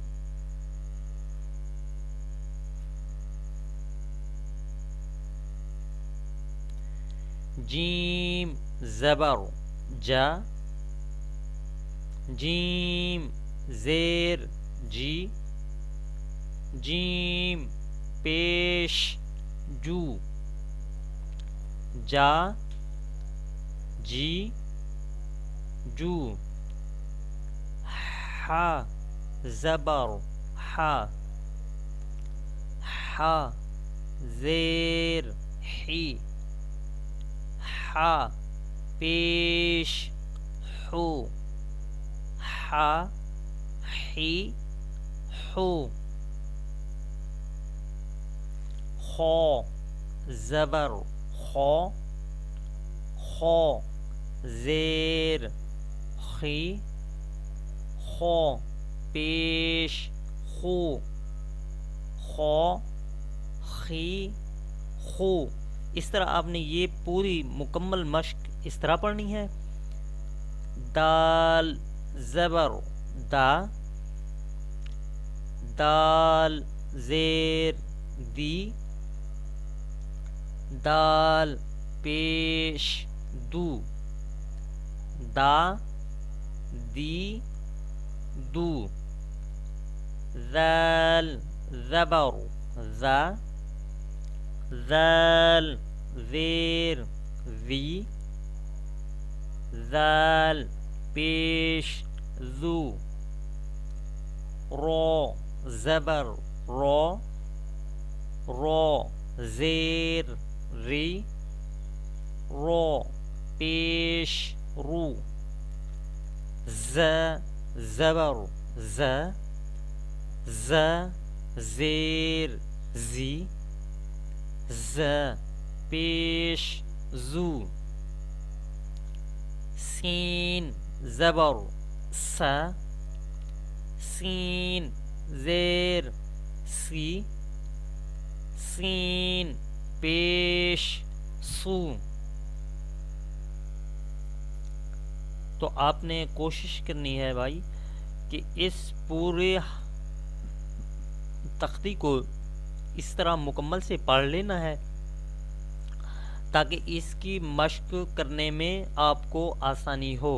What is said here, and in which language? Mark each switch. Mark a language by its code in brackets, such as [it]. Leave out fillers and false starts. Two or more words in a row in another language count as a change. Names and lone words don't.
[ur] جیم زبر جا، جیم زیر جی، جیم پیش جو، جا جی جو. ہا زبر ہا، ہا زیر ہی، ہا پیش ہو، ہا ہی ہو. خو زبر خو، خو زیر خی، خو پیش خو، خو خی خو. اس طرح آپ نے یہ پوری مکمل مشق اس طرح پڑھنی ہے. دال زبر دا، دال زیر دی، دال پیش دو، دا دی دو. ذال زبر ذا، ذال زیر ذی، ذال پیش ذو. رو زبر رو، رو زیر ری، رو پیش رو. ز زبر ز، ز زیر زی، ز پیش زو. سین زبر س، سین زیر سی، سین پیش سو. تو آپ نے کوشش کرنی ہے بھائی کہ اس پورے تختی کو اس طرح مکمل سے پڑھ لینا ہے تاکہ اس کی مشق کرنے میں آپ کو آسانی ہو.